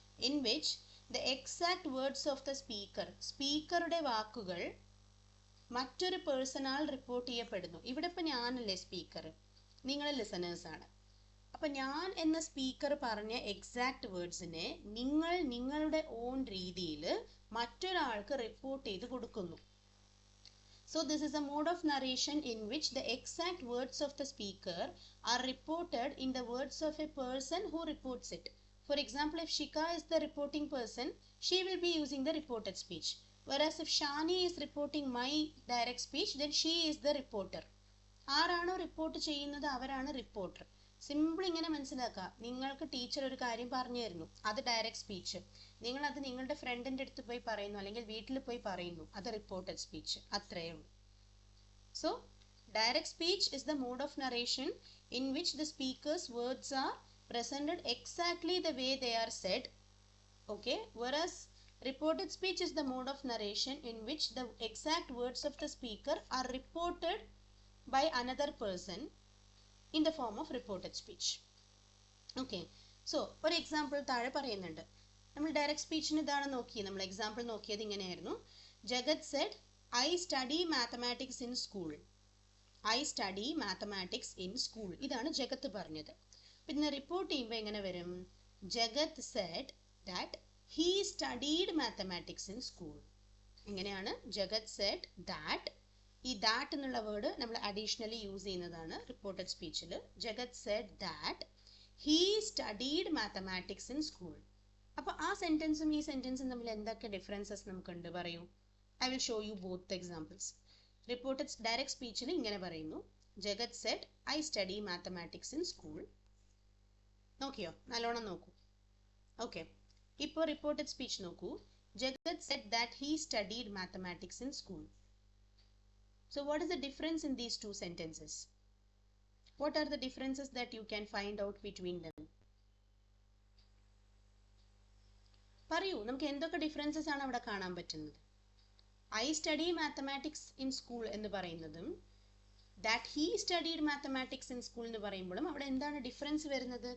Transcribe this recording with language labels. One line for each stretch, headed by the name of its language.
English: In which the exact words of the speaker,
Malayalam: സ്പീക്കറുടെ വാക്കുകൾ മറ്റൊരു പേഴ്സണാൽ റിപ്പോർട്ട് ചെയ്യപ്പെടുന്നു. ഇവിടെ ഇപ്പൊ ഞാനല്ലേ സ്പീക്കർ, നിങ്ങൾ ലിസണേഴ്സ് ആണ്. അപ്പൊ ഞാൻ എന്ന സ്പീക്കർ പറഞ്ഞ എക്സാക്ട് വേർഡ്സിനെ നിങ്ങൾ നിങ്ങളുടെ ഓൺ രീതിയിൽ മറ്റൊരാൾക്ക് റിപ്പോർട്ട് ചെയ്ത് കൊടുക്കുന്നു.
English: So this is a mode of narration in which the exact words of the speaker are reported in the words of a person who reports it. For example, if Shika is the reporting person, she will be using the reported speech. Whereas if Shani is reporting my direct speech, then she is the reporter.
Malayalam: ആരാണോ report ചെയ്യുന്നത് അവരാണ് reporter. Simple ഇങ്ങനെ മനസ്സിലാക്കുക. നിങ്ങൾക്ക് teacher ഒരു കാര്യം പറഞ്ഞു തരുന്നു, അത് ഡയറക്റ്റ് സ്പീച്ച്. നിങ്ങൾ അത് നിങ്ങളുടെ ഫ്രണ്ടിന്റെ അടുത്ത് പോയി പറയുന്നു, അല്ലെങ്കിൽ വീട്ടിൽ പോയി പറയുന്നു, അത് റിപ്പോർട്ടഡ് സ്പീച്ച്. അത്രയേ ഉള്ളൂ.
English: So direct speech is the mode of narration in which the speaker's words are presented exactly the way they are said. Okay, whereas reported speech is the mode of narration in which the exact words of the speaker are reported by another person in the form of reported speech. Okay, so for example
Malayalam: താഴെ പറയുന്നുണ്ട്, നമ്മൾ direct സ്പീച്ചിന് ഇതാണ് നോക്കി, നമ്മൾ example നോക്കിയത് ഇങ്ങനെയായിരുന്നു.
English: Jagat said, I study mathematics in school. I study mathematics in school.
Malayalam: ഇതാണ് ജഗത്ത് പറഞ്ഞത്. പിന്നെ റിപ്പോർട്ട് ചെയ്യുമ്പോൾ എങ്ങനെ വരും?
English: Jagat said that he studied mathematics in school.
Malayalam: എങ്ങനെയാണ്?
English: Jagat said that.
Malayalam: ഈ ദാറ്റ് എന്നുള്ള വേർഡ് നമ്മൾ അഡീഷണലി യൂസ് ചെയ്യുന്നതാണ് reported സ്പീച്ചിൽ.
English: Jagat said that he studied mathematics in school.
Malayalam: അപ്പോൾ ആ സെന്റൻസും ഈ സെന്റൻസും തമ്മിൽ എന്തൊക്കെ ഡിഫറൻസസ് നമുക്കുണ്ട് പറയൂ.
English: I will show you both examples.
Malayalam: Reported direct സ്പീച്ചിൽ ഇങ്ങനെ പറയുന്നു,
English: Jagat said I study mathematics in school.
Malayalam: നോക്കിയോ? നല്ലോണം നോക്കൂ.
English: okay,
Malayalam: ഇപ്പോൾ റിപ്പോർട്ടഡ് സ്പീച്ച് നോക്കൂ.
English: Jagat said that he studied mathematics in school. So what is the difference in these two sentences? What are the differences that you can find out between them?
Malayalam: പറയൂ, നമുക്ക് എന്തൊക്കെ differences ആണ് അവിടെ കാണാൻ പറ്റുന്നത്?
English: I study mathematics in school
Malayalam: എന്ന് പറയുന്നതും
English: that he studied mathematics in school
Malayalam: എന്ന് പറയുമ്പോഴും അവിടെ എന്താണ് ഡിഫറൻസ് വരുന്നത്?